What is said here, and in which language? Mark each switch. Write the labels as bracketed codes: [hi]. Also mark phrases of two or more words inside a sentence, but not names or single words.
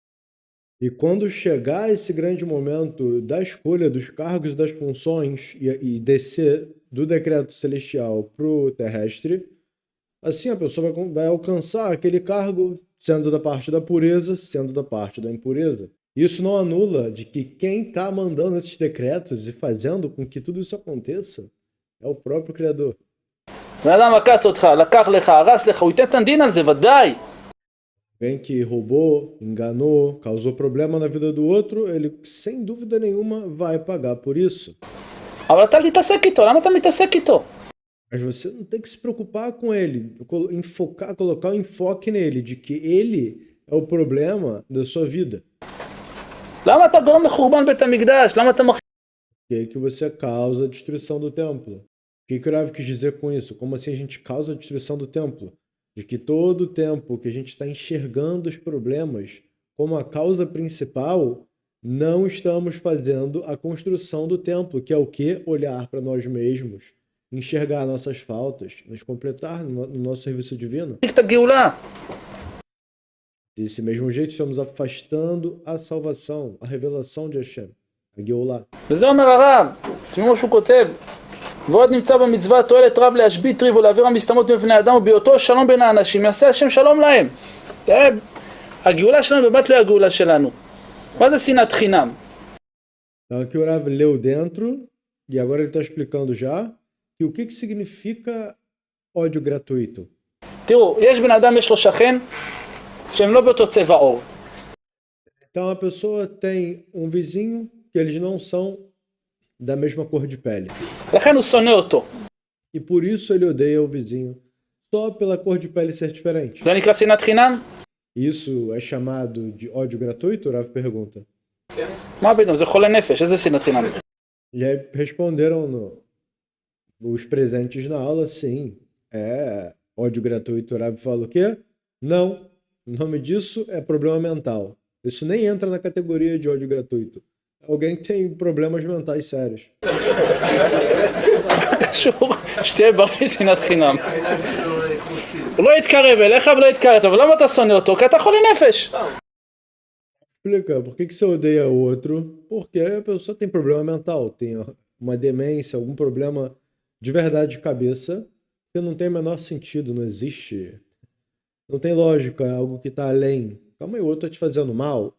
[pt] E quando chegar esse grande momento da escolha dos cargos e das funções e descer do decreto celestial para o terrestre, assim a pessoa vai alcançar aquele cargo sendo da parte da pureza, sendo da parte da impureza. Isso não anula de que quem está mandando esses decretos e fazendo com que tudo isso aconteça é o próprio Criador. [he] בן אדם עקץ אותך, לקח לך, הרס לך, הוא ייתן את הדין על זה, ודאי. [pt] Alguém que roubou, enganou, causou problema na vida do outro, ele sem dúvida nenhuma vai pagar por isso. [he] אבל אתה אל תתעסק איתו, למה אתה מתעסק איתו? [pt] Mas você não tem que se preocupar com ele, colocar o enfoque nele, de que ele é o problema da sua vida. [he] למה אתה גורם לחורבן בית המקדש? למה אתה [pt] Que você causa a destruição do templo. O que o Rav quis dizer com isso? Como assim a gente causa a destruição do templo? De que todo o tempo que a gente está enxergando os problemas como a causa principal, não estamos fazendo a construção do templo, que é o quê? Olhar para nós mesmos, enxergar nossas faltas, nos completar no nosso serviço divino. [he] את הגאולה? [pt] Desse mesmo jeito, estamos afastando a salvação, a revelação de Hashem, a Geulah. [he] וזה אומר הרב, תשמעו מה שהוא כותב, ועוד נמצא במצווה תועלת רב להשבית ריב ולהעביר המסתמות מבני אדם ובהיותו שלום בין האנשים יעשה השם שלום להם. הגאולה שלנו באמת לא הגאולה שלנו. מה זה שנאת חינם? [pt] Então aqui o Rav leu dentro, e agora ele está explicando já, que o que significa ódio gratuito. [he] תראו, יש בן אדם, יש לו שכן, שהם לא באותו צבע עור. [pt] Então a pessoa tem um vizinho que eles não são da mesma cor de pele. [he] לכן הוא שונא אותו. [pt] E por isso ele odeia o vizinho, só pela cor de pele ser diferente. [he] זה נקרא שנאת חינם? [pt] Isso é chamado de ódio gratuito? O Rav pergunta. [he] מה פתאום, זה חולה נפש, איזה שנאת חינם? [pt] E aí responderam os presentes na aula, sim, é ódio gratuito. O Rav fala o quê? Não, o nome disso é problema mental. Isso nem entra na categoria de ódio gratuito. Alguém tem problemas mentais sérios. [he] שתהיה בריא, שנאת חינם. הוא לא יתקרב אליך ולא יתקרב, אבל למה אתה שונא אותו? כי אתה חולה נפש. [pt] Explica, por que você odeia o outro? Porque a pessoa tem problema mental, tem uma demência, algum problema de verdade de cabeça, que não tem o menor sentido, não existe. Não tem lógica, é algo que está além. Calma aí, o outro está te fazendo mal?